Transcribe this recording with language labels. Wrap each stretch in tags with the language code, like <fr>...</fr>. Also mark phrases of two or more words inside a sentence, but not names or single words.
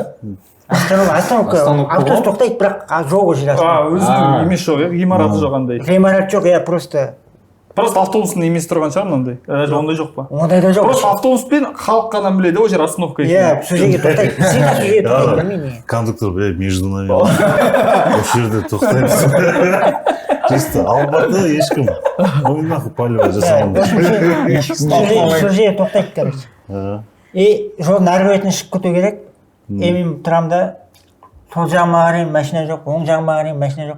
<kk>Остановка, автобус тоқтайды, бірақ жоқ ол жерде. Өзінің емес жоқ, ғимараты жоқ андай. Ғимарат жоқ, просто автобустың емес тұрған шығар мынандай. Ондай жоқ па? Ондай да жоқ. Просто автобуспен халық қана біледі, ол жер остановка екен. Иә, сол жерге тоқтайды. Всегда сол жерге тоқтайды, білмеймін.</kk> <ru>Кондуктор, между нами.</ru> <kk>Осы жерде тоқтаймыз. Чисто Алматы ешкім.</kk> <ru>Ну нахуй палево жасамады.</ru> <kk>Сол жерге тоқтайды, короче. И жолдың арғы бетіне шығып кету керек. Мен тұрамын да, сол жағыма қараймын, машина жоқ, оң жағыма қараймын, машина жоқ.</kk>